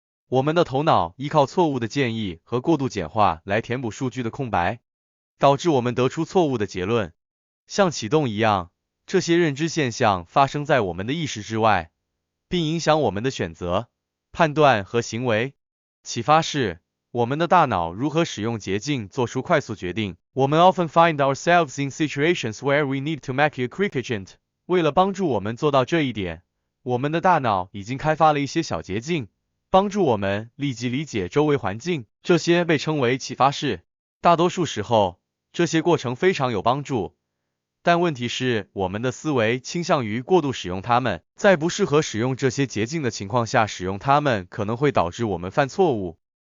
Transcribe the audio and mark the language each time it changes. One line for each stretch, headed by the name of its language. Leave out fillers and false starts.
Chinese: 我们的头脑依靠错误的建议和过度简化来填补数据的空白，导致我们得出错误的结论。像启动一样，这些认知现象发生在我们的意识之外，并影响我们的选择、判断和行为。启发是，我们的大脑如何使用捷径做出快速决定。我们
English: often find ourselves in situations where we need to make a quick agent。
Chinese: 为了帮助我们做到这一点，我们的大脑已经开发了一些小捷径，帮助我们立即理解周围环境。这些被称为启发式。大多数时候，这些过程非常有帮助。但问题是，我们的思维倾向于过度使用它们，在不适合使用这些捷径的情况下使用它们，可能会导致我们犯错误。